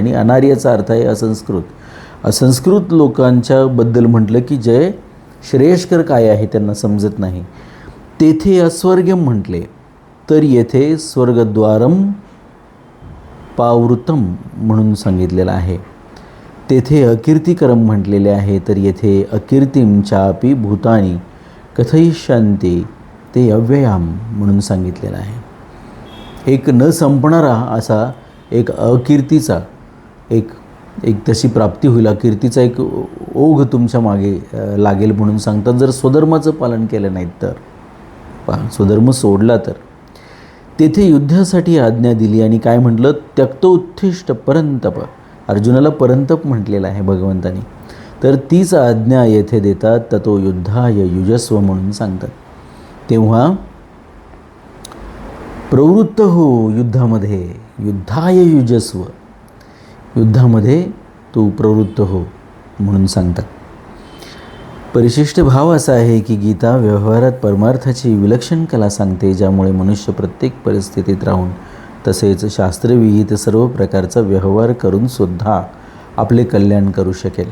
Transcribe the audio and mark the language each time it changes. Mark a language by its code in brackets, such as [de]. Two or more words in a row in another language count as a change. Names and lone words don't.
[mr] आणि अनार्याचा अर्थ आहे असंस्कृत. असंस्कृत लोकांच्या बद्दल म्हटलं की जे श्रेयस्कर काय आहे त्यांना समजत नाही. तेथे अस्वर्गम म्हटले तर येथे [sa] स्वर्गद्वारम पावृतम [mr] म्हणून सांगितलेलं आहे. तेथे अकीर्तिकरम म्हटलेले आहे तर येथे [sa] अकीर्तिम चापी भूतानी कथयिष्यन्ते ते अव्ययाम [mr] म्हणून सांगितलेलं आहे. एक न संपणारा असा एक अकीर्तीचा एक तशी प्राप्ती होईल, अकीर्तीचा एक ओघ तुमच्या मागे लागेल म्हणून सांगतात जर स्वधर्माचं पालन केलं नाहीत तर. पहा, स्वधर्म सोडला तर. तेथे युद्धासाठी आज्ञा दिली आणि काय म्हटलं, [sa] त्यक्तोत्थिष्ट परंतप. [mr] अर्जुनाला परंतप म्हटलेलं आहे भगवंतानी. तर तीच आज्ञा येथे देतात, [sa] ततो युद्धाय युजस्व [mr] म्हणून सांगतात. तेव्हा प्रवृत्त हो युद्धामध्ये, [sa] युद्धाय युजस्व, [mr] युद्धामध्ये तू प्रवृत्त हो म्हणून सांगतात. परिशिष्ट भाव असा आहे की गीता व्यवहारात परमार्थाची विलक्षण कला सांगते, ज्यामुळे मनुष्य प्रत्येक परिस्थितीत राहून तसेच शास्त्रविहित सर्व प्रकारचा व्यवहार करून सुद्धा आपले कल्याण करू शकेल.